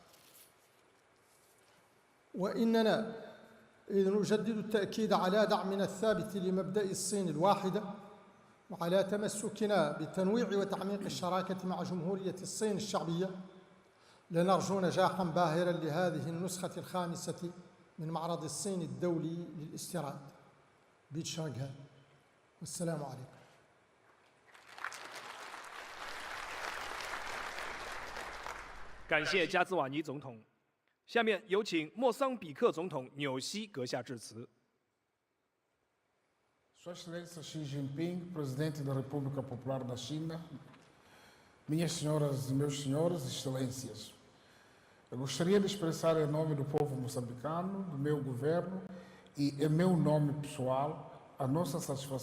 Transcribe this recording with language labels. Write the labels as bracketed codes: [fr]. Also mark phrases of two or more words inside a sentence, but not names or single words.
[ar] وإننا إذ نجدد التأكيد على دعمنا الثابت لمبدأ الصين الواحدة وعلى تمسكنا بالتنويع وتعميق الشراكة مع جمهورية الصين الشعبية، لنرجو نجاحاً باهراً لهذه النسخة الخامسة من معرض الصين الدولي للاستيراد بشانغهاي. والسلام عليكم. [zh] 感谢加兹瓦尼总统。下面有请莫桑比克总统纽西阁下致辞。 [pt] Sua Excelência Xi Jinping, Presidente da República Popular da China, minhas senhoras e meus senhores, Excelências, eu gostaria de expressar em nome do povo moçambicano, do meu governo e em meu nome pessoal, a nossa satisfação